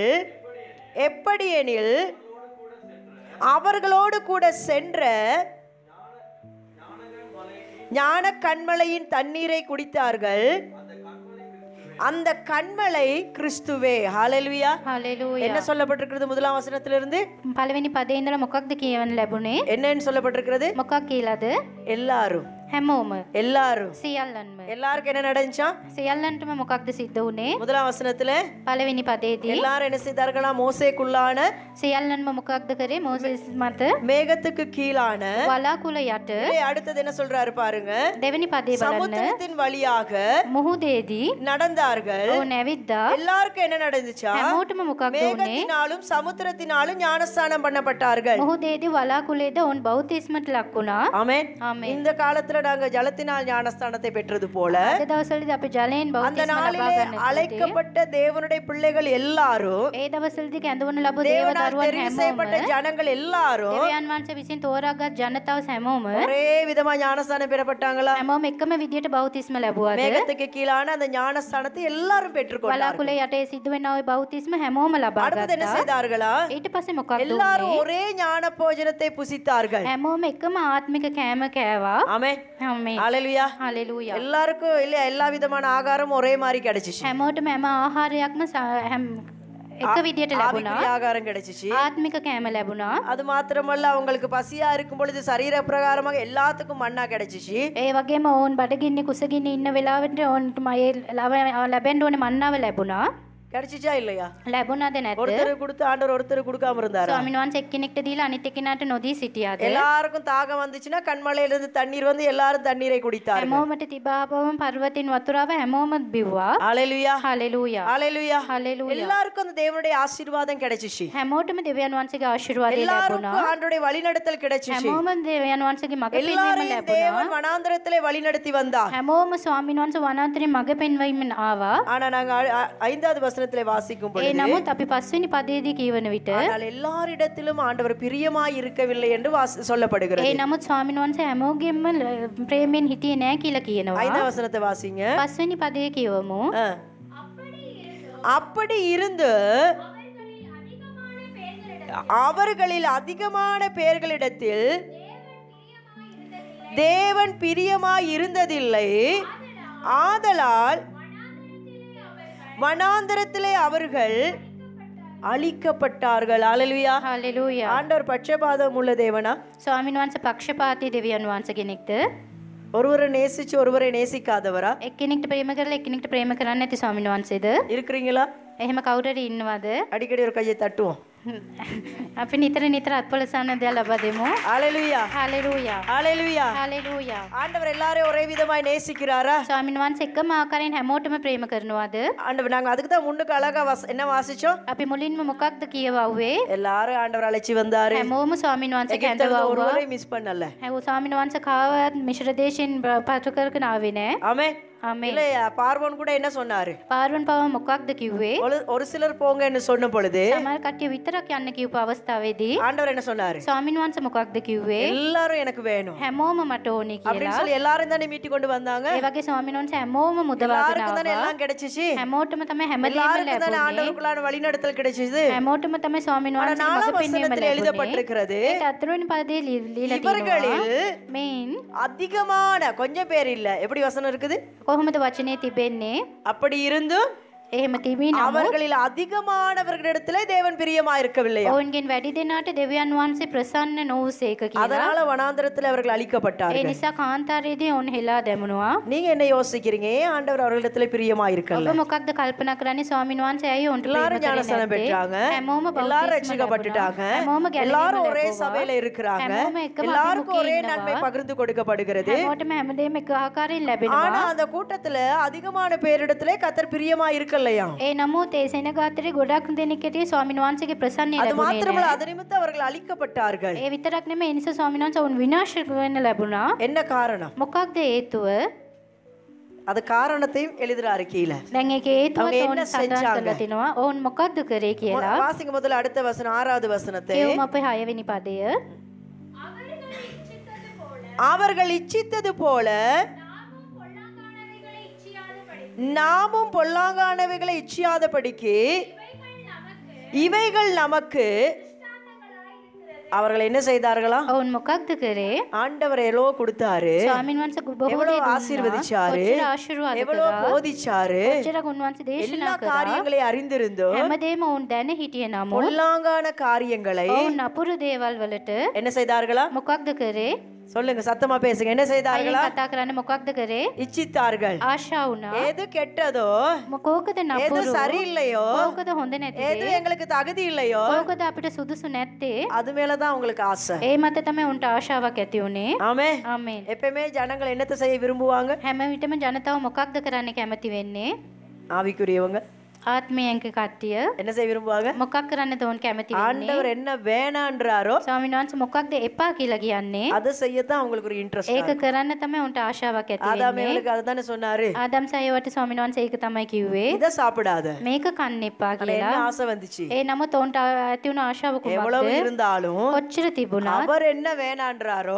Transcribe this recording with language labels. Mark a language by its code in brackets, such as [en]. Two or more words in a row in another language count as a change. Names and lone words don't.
[ta] எப்படி எனில் அவர்களோடு கூட சென்ற ஞான கண்மலையின் தண்ணீரை குடித்தார்கள். அந்த கண்மலை கிறிஸ்துவே. ஹல்லேலூயா. [si] හලෙලූයා. [ta] என்ன சொல்லப்பட்டிருக்கிறது முதலாம் வசனத்திலிருந்து? [si] පළවෙනි පදේ ඉඳලා මොකක්ද කියවන්න ලැබුණේ? [ta] என்னன்னு சொல்லப்பட்டிருக்கிறது? [si] මොකක් කියලාද? [ta] எல்லாரும். [si] හැමෝම [ta] எல்லாரும் [si] සියල්ලන්ම [ta] எல்லாருக்கும் என்ன நடந்துச்சா? [si] සියල්ලන්ටම මොකක්ද සිද්ධ වුනේ? [ta] முதலாம் வசனத்துல [si] පළවෙනි පදේදී [ta] எல்லாரும் என்ன செய்தார்களா? மோசேக்குள்ளான [si] සියල්ලන්ම මොකක්ද කරේ? මෝසෙස් මත [ta] மேகத்துக்கு கீழான [si] වලාකුළ යට. [ta] அடுத்தது என்ன சொல்றாரு பாருங்க. [si] දෙවෙනි පදේ බලන්න. [ta] சமுத்திரத்தின் வழியாக [si] මුහුදේදී [ta] நடந்தார்கள். [si] ඕන ඇවිද්දා. [ta] எல்லாருக்கும் என்ன நடந்துச்சா? [si] හැමෝටම මොකක්ද වුනේ? [ta] மேகத்தினாலும் சமுத்திரத்தினாலும் ஞானஸ்நானம் பண்ணப்பட்டார்கள். [si] මුහුදේදී වලාකුළේද ඔවුන් බෞතිස්මට ලක් වුණා. [ta] ஆமென். [si] ආමේන්. [ta] இந்த காலத்துல நாங்க ஜலத்தினால் ஞானஸ்தானத்தை பெற்றது போல [si] අද දවස්වලදී අපි ජලයෙන් [ta] அந்த [si] බෞතිස්ම ලබා [ta] நாளிலே [si] ගන්න. [ta] அழைக்கப்பட்ட தேவனுடைய பிள்ளைகள் எல்லாரும் [si] ඒ දවස්වලදී කැඳවනු ලැබු දේව [ta] தேவனால் [si] දරුවන් [ta] தெரிவு [si] හැමෝම [ta] செய்யப்பட்ட ஜனங்கள் எல்லாரும் [si] දෙවියන් වහන්සේ විසින් තෝරාගත් ජනතාව හැමෝම [ta] ஒரே விதமா ஞானஸ்தானம் பெறப்பட்டாங்களா? [si] හැමෝම එකම විදියට බෞතිස්ම ලැබුවාද? [ta] மேகத்துக்கு கீழான அந்த ஞானஸ்தானத்தை எல்லாரும் பெற்றுக்கொண்டார்கள். [si] වලාකුළේ යටේ සිද්ධ වෙන ওই බෞතිස්ම හැමෝම ලබා [ta] அடுத்தது என்ன [si] ගත්තා. [ta] செய்தார்களா? [si] ඊට පස්සේ මොකක්ද [ta] எல்லாரும் [si] වුනේ? [ta] ஒரே ஞான போஜனத்தை புசித்தார்கள். [si] හැමෝම එකම ආත්මික කෑම කෑවා. [ta] ஆமென். [si] ආමේන්. [ta] ஹalleluya. [si] හalleluya. [ta] எல்லாருக்கும் இல்ல எல்லா விதமான ஆகாரம் ஒரே மாதிரி கிடைச்சிச்சு. [si] හැමෝටම හැම ආහාරයක්ම එක විදියට ලැබුණා. [ta] ஆவிக்குரிய ஆகாரம் கிடைச்சிச்சு. [si] ආත්මික කෑම ලැබුණා. [ta] அது மாத்திரமல்ல அவங்களுக்கு பசியா இருக்கும் பொழுது சரீர பிரகாரமாக எல்லாத்துக்கும் மன்னா கிடைச்சிச்சு. [si] ඒ වගේම ඕන් බඩගින්නේ කුසගින්නේ ඉන්න වෙලාවට ඕන්ට ලැබෙන්න ඕනේ මන්නාව ලැබුණා. [ta] கிடைச்சிச்சா இல்லையா? [si] ලැබුණාද නැද්ද? [ta] ஒருத்தர் கொடுத்து ஆண்டவர் ஒருத்தர் கொடுக்காம இருந்தாரா? [si] ස්වාමීන් වහන්සේ එක්කෙනෙක්ට දීලා අනිත් එක්කෙනාට නොදී සිටියාද? [ta] எல்லாருக்கும் தாகம் வந்துச்சுன்னா கண்மலையில இருந்து தண்ணீர் வந்து எல்லாரும் தண்ணீரை குடித்தார்கள். [si] හැමෝමට තිබාපවම පර්වතින් වතුරාව හැමෝම බිව්වා. [ta] ஹalleluya. [si] හalleluya. [ta] ஹalleluya. [si] හalleluya. [ta] எல்லாருக்கும் அந்த தேவனுடைய ஆசீர்வாதம் கிடைச்சிச்சு. [si] හැමෝටම දෙවියන් වහන්සේගේ ආශිර්වාදය ලැබුණා. [ta] எல்லாருக்கும் ஆண்டவருடைய வழிநடத்தல் கிடைச்சிச்சு. [si] හැමෝම දෙවියන් වහන්සේගේ මඟ පෙන්වීම [ta] எல்லாரையும் [si] ලැබුණා. [ta] தேவன் வனாந்தரத்திலே வழிநடத்தி வந்தார். [si] හැමෝම ස්වාමීන් වහන්සේ වනාන්තරේ මඟ පෙන්වීමෙන් ආවා. [ta] ஆனா நாங்க 5வது வசனத்திலே வாசிக்கும் [si] ඒ [ta] பொழுது [si] නමුත් අපි 5 වෙනි පදයේදී කියවන විට [ta] ஆனால் எல்லாரிடத்திலும் ஆண்டவர் பிரியமாய் இருக்கவில்லை என்று சொல்லப்படுகிறது. [si] ඒ නමුත් ස්වාමීන් වහන්සේ හැමෝගෙම ප්‍රේමයෙන් හිටියේ නැහැ කියලා කියනවා. [ta] 5வது வசனத்தை வாசிங்க. [si] 5 වෙනි පදයේ කියවමු. [ta] அப்படி இருந்து அவர்களில் அதிகமான பேர்களிடத்தில் தேவன் பிரியமாய் இருந்ததில்லை. ஆதலால் வனாந்தரத்திலே அவர்கள் அழிக்கப்பட்டார்கள். ஹalleluya. [si] හalleluya. [ta] ஆண்டவர் பட்சபாதம் உள்ள தேவனா? [si] ස්වාමීන් වහන්සේ පක්ෂපාතී දෙවියන් වහන්සේ කෙනෙක්ද? [ta] ஒருவரை நேசிச்சு ஒருவரை நேசிக்காதவரா [si] එක්කෙනෙක්ට ප්‍රේම කරලා එක්කෙනෙක්ට ප්‍රේම කරන්නේ නැති ස්වාමීන් වහන්සේද? [ta] இருக்கிறீங்களா? [si] එහෙම කවුරු හරි ඉන්නවද? [ta] அடிக்கடி ஒரு கையை தட்டுவோம். [si] අපි නිතර නිතර අත්පොලසන්න දෙයක් ලබා දෙමු. [ta] ஹalleluya. [si] හalleluya. [ta] ஹalleluya. [si] හalleluya. [ta] ஆண்டவர் எல்லாரையும் ஒரே விதமாய் நேசிக்கிறாரா? [si] ස්වාමීන් වහන්සේ එකම ආකාරයෙන් හැමෝටම ප්‍රේම කරනවාද? [ta] ஆண்டவர் நாங்க அதுக்கு தான் முன்னுக்கு அழகா என்ன வாசிச்சோம்? [si] අපි මුලින්ම මොකක්ද කියවුවේ? [ta] எல்லாரும் ஆண்டவர் அழைச்சி வந்தாரு. [si] හැමෝම ස්වාමීන් වහන්සේ [ta] எகிப்திலிருந்து [si] කැඳවුවා. [ta] ஒருவரை மிஸ் பண்ணல. [si] හැමෝම ස්වාමීන් වහන්සේ කාවත් මිශ්‍ර දේශයෙන් පතු කරගෙන ආවේ නෑ. [ta] ஆமென். [si] ආමේන්. [ta] இல்லையா? பார்வோன் கூட என்ன சொன்னாரு? [si] පාරුවන් පව මොකක්ද කිව්වේ? [ta] ஒரு சிலர் போங்கன்னு சொன்ன பொழுது [si] සමහර කට්ටිය විතරක් යන්න කියපු අවස්ථාවේදී [ta] ஆண்டவர் என்ன சொன்னாரு? [si] ස්වාමීන් වහන්සේ මොකක්ද කිව්වේ? [ta] எல்லாரும் எனக்கு வேணும் [si] හැමෝම මට ඕනේ [ta] அப்படின்னு [si] කියලා. [ta] சொல்லி எல்லாரும் தானே மீட்டி கொண்டு வந்தாங்க. [si] ඒ වගේ ස්වාමීන් වහන්සේ හැමෝම මුදවාගෙන [ta] எல்லாருக்கும் தானே [si] ආවා. [ta] எல்லாம் கிடைச்சிச்சு. [si] හැමෝටම තමයි හැමදේම [ta] எல்லாருக்கும் தானே [si] ලැබුණේ. [ta] ஆண்டவருக்குள்ளான வழிநடத்தல் கிடைச்சிச்சு. [si] හැමෝටම තමයි ස්වාමීන් [ta] ஆனா [si] වහන්සේ මඟ [ta] 4வது [si] පෙන්වීම [ta] வசனத்தில் [si] ලැබුණේ. [ta] எழுதப்பட்டிருக்கிறது [si] ඒක 4 වෙනි පදයේ ලියලා තියෙනවා. [ta] இவர்களில் [si] මේන් [ta] அதிகமான கொஞ்சம் பேர் இல்ல. எப்படி வசனம் இருக்குது? [si] කොහොමද වචනේ තිබෙන්නේ? [ta] அப்படி இருந்தும் [si] එහෙම තිබී නමුත් [ta] அவர்களில் அதிகமானவர்களிடத்திலே தேவன் பிரியமா இருக்கவில்லையா? [si] ඔවුන්ගෙන් වැඩි දෙනාට දෙවියන් වහන්සේ ප්‍රසන්න නොවුසේක කියලා. [ta] அதனால வனாந்தரத்தில் அவர்கள் [si] ඒ [ta] அழிக்கப்பட்டார்கள். [si] නිසා කාන්තාරයේදී ඔවුන් හෙලා දැමුණා. [ta] நீங்க என்ன யோசிக்கிறீங்க? ஏன் ஆண்டவர் அவர்களிடத்திலே பிரியமா இருக்கல? [si] ඔබ මොකක්ද කල්පනා කරන්නේ? ස්වාමීන් වහන්සේ ඇයි ඔවුන්ට ප්‍රේම [ta] எல்லாரும் [si] කරන්නේ [ta] ஞானஸ்நானம் [si] නැත්තේ? [ta] பெற்றாங்க. [si] හැමෝම [ta] எல்லாரும் [si] බෞද්ධ [ta] ரட்சிக்கப்பட்டுட்டாங்க. [si] හැමෝම [ta] எல்லாரும் [si] ගැලවීම [ta] ஒரே [si] ලැබුවා. [ta] சபையில இருக்கிறாங்க. [si] හැමෝම එකම [ta] எல்லாருக்கும் ஒரே [si] අභිමුඛයේ [ta] நன்மை [si] ඉන්නවා. [ta] பகிர்ந்து கொடுக்கப்படுகிறது. [si] හැමෝටම හැමදේම එක ආකාරයෙන් [ta] ஆனா [si] ලැබෙනවා. [ta] அந்த கூட்டத்துல அதிகமான பேரிடத்திலே கர்த்தர் பிரியமா இருக்கலையா? [si] ඒ නමුත් ඒ සෙනගාතරේ ගොඩක් දෙනෙක් හිටියේ ස්වාමීන් වහන්සේගේ ප්‍රසන්නය [ta] அது [si] ලැබුණේ [ta] மாத்திரமல்ல, [si] නැහැ. [ta] அது நிமித்தம் அவர்கள் அழிக்கப்பட்டார்கள். [si] ඒ විතරක් නෙමෙයි, ඒ නිසා ස්වාමීන් වහන්සේ ඔවුන් විනාශ වෙන්න ලැබුණා. [ta] என்ன காரணம்? [si] මොකක්ද හේතුව? [ta] அது காரணத்தையும் எழுதுறாரு கீழே. [si] දැන් ඒකේ හේතුව [ta] அவங்க [si] ඔවුන් [ta] என்ன [si] සඳහන් [ta] செஞ்சாங்க? [si] කරලා තිනවා. ඔවුන් මොකක්ද කරේ කියලා. [ta] வாசிங்க முதல்ல அடுத்த வசனம் 6வது வசனத்தை. [si] කියවමු අපේ 6 වෙනි පදය. [ta] அவர்கள் இச்சித்தது போல நாமும் பொல்லாங்கானவைகளை இச்சியாதபடிக்கு இவைகள் நமக்கு அவர்கள் என்ன செய்தார்களா? [si] ඔවුන් මොකක්ද කරේ? [ta] ஆண்டவர் எவ்வளவு கொடுத்தாரு, [si] ස්වාමීන් වහන්සේ බොහෝ [ta] எவ்வளவு [si] දේ දුන්නා. [ta] ஆசீர்வதிச்சாரு, [si] කොච්චර ආශිර්වාද [ta] எவ்வளவு [si] කරා. [ta] போதிச்சாரு, [si] කොච්චර උන්වහන්සේ දේශනා [ta] எல்லா [si] කරා. [ta] காரியங்களை அறிந்திருந்தோம் [si] හැමදේම ඔවුන් දැන හිටියේ නමුත් [ta] பொல்லாங்கான காரியங்களை [si] ඔවුන් නපුරු දේවල් වලට [ta] என்ன செய்தார்களா? [si] මොකක්ද කරේ? [ta] சொல்லுங்க, சத்தமா பேசுங்க. என்ன செய்தார்களா? [si] කතා කරන්න මොකක්ද කරේ? [ta] இச்சித்தார்கள். [si] ආශා වුණා. [ta] எது கெட்டதோ, [si] කෝකද [ta] எது [si] නපුරු? [ta] சரியில்லையோ, [si] කෝකද හොඳ නැති [ta] எது [si] දේ? [ta] எங்களுக்கு தகுதி இல்லையோ, [si] කෝකද අපිට සුදුසු නැත්තේ? [ta] அது மேலதான் உங்களுக்கு ஆசை. [si] ඒ මත තමයි උන්ට ආශාවක් ඇති උනේ. [ta] ஆமே. [si] ආමේන්. [ta] எப்பவுமே ஜனங்கள் என்னத்தை செய்ய விரும்புவாங்க? [si] හැම විටම ජනතාව මොකක්ද කරන්න කැමති වෙන්නේ? [ta] ஆவிக்குரியவங்க [si] ආත්මයන්ක කට්ටිය [ta] என்ன செய்ய விரும்புவாங்க? [si] මොකක් කරන්නද උන් කැමති වෙන්නේ? [ta] ஆண்டவர் என்ன வேணான்றாரோ [si] ස්වාමීන් වහන්සේ මොකක්ද එපා කියලා කියන්නේ? [ta] அதை செய்யத்தான் அவங்களுக்கு ஒரு இன்ட்ரெஸ்ட். [si] ඒක කරන්න තමයි උන්ට ආශාවක් ඇති [ta] ஆதாம் [si] වෙන්නේ. [ta] அவங்களுக்கு அதுதானே சொன்னாரு, [si] ආදම් සයවට ස්වාමීන් වහන්සේ ඒක තමයි කිව්වේ. [ta] இதை சாப்பிடாத. [si] මේක කන්න එපා [ta] ஆனா [si] කියලා. [ta] என்ன ஆசை வந்துச்சு? [si] ඒ නමුත් උන්ට ඇති වුණ ආශාව [ta] எவ்வளவு [si] කුමක්ද? [ta] இருந்தாலும் [si] කොච්චර තිබුණත් [ta] அவர் என்ன வேணான்றாரோ